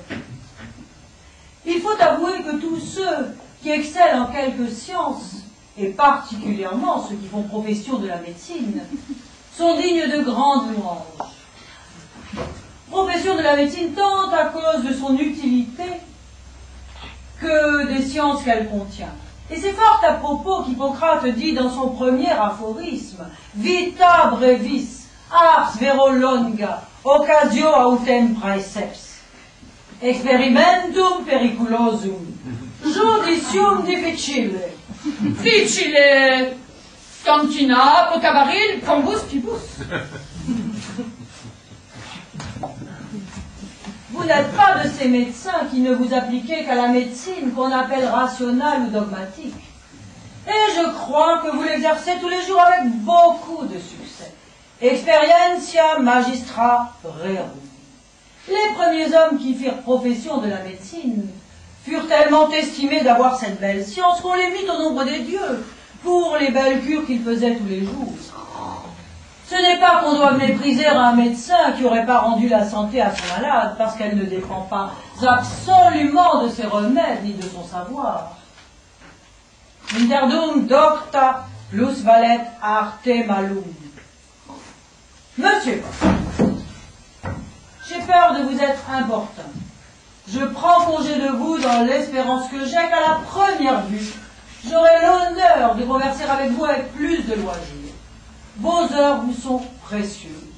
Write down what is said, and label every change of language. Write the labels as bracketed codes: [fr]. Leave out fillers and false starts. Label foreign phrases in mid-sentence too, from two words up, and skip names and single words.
[fr] Il faut avouer que tous ceux qui excellent en quelques sciences, et particulièrement ceux qui font profession de la médecine, sont dignes de grandes louanges. Profession de la médecine tant à cause de son utilité que des sciences qu'elle contient. Et c'est fort à propos qu'Hippocrate dit dans son premier aphorisme [la] « Vita brevis, ars vero longa, occasio autem praeseps, experimentum periculosum, judicium difficile, Difficile, cantina, potabaril, cambus, pibus. » [fr] Vous n'êtes pas de ces médecins qui ne vous appliquez qu'à la médecine qu'on appelle rationnelle ou dogmatique. Et je crois que vous l'exercez tous les jours avec beaucoup de succès. [la] Experientia magistra rerum. [fr] Les premiers hommes qui firent profession de la médecine furent tellement estimés d'avoir cette belle science qu'on les mit au nombre des dieux pour les belles cures qu'ils faisaient tous les jours. Ce n'est pas qu'on doit mépriser un médecin qui n'aurait pas rendu la santé à son malade, parce qu'elle ne dépend pas absolument de ses remèdes ni de son savoir. [la] Interdum docta plus valet arte malum. [fr] Monsieur, j'ai peur de vous être importun. Je prends congé de vous dans l'espérance que j'ai qu'à la première vue, j'aurai l'honneur de converser avec vous avec plus de loisirs. Vos heures vous sont précieuses.